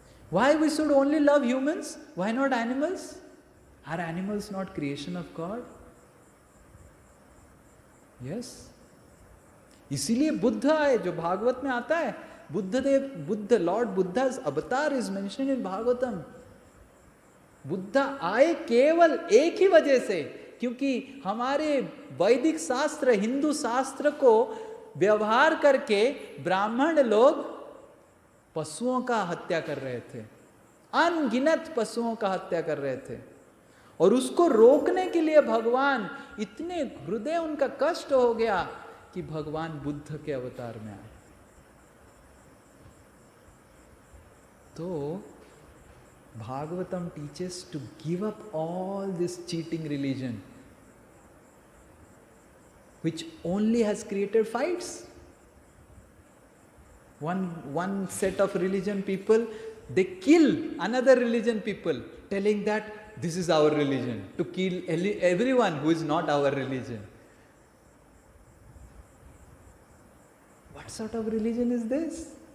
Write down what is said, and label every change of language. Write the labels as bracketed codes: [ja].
[en] Why we should only love humans? Why not animals? Are animals not creation of God? Yes. [hi] इसीलिए बुद्ध आए, जो भागवत में आता है, [en] lord Buddha's avatar is mentioned in [hi] Bhagavatam. Buddha आए केवल एक ही वजह से, क्योंकि हमारे वैदिक शास्त्र, हिंदू शास्त्र को व्यवहार करके ब्राह्मण लोग पशुओं का हत्या कर रहे थे, अनगिनत पशुओं का हत्या कर रहे थे, और उसको रोकने के लिए भगवान, इतने हृदय उनका कष्ट हो गया कि भगवान बुद्ध के अवतार में आए। [en] तो Bhagavatam teaches to give up all this cheating religion which only has created fights. One set of religion people, they kill another religion people, telling that this is our religion, to kill everyone who is not our religion. What sort of religion is this?